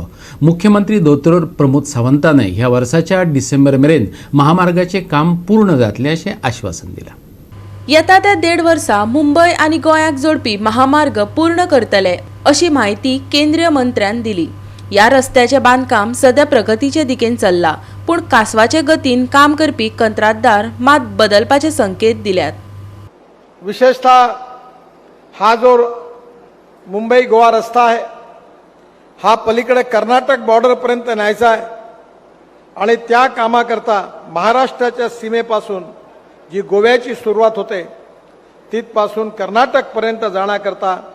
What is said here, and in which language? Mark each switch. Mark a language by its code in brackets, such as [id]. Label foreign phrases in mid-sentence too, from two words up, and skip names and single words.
[kok] मुख्यमंत्री दोतोर प्रमोद सावंतानय ह्या वर्साच्या डिसेंबर मेरेन महामार्गाचे काम पूर्ण जातले अशें आश्वासन दिलां। येता त्या 1.5 वर्सा मुंबय आनी गोंयाक जोडपी महामार्ग पूर्ण करतले अशी माहिती केंद्रीय मंत्र्यान दिली। या रस्त्याचे बांदकाम सध्या प्रगतीचे दिकेन चल्ला, पूण कासवाचे गतीन काम करपी कंत्राटदार मात बदलपाचे संकेत दिल्यात। [mr] विशेषतः हा जो मुंबई गोवा रस्ता आहे हा पलीकडे कर्नाटक बॉर्डर पर्यंत न्यायचा आहे आणि त्या कामाकरता महाराष्ट्राच्या सीमेपासून जी गोव्याची सुरुवात होते तिथपासून कर्नाटक पर्यंत जाण्याकरता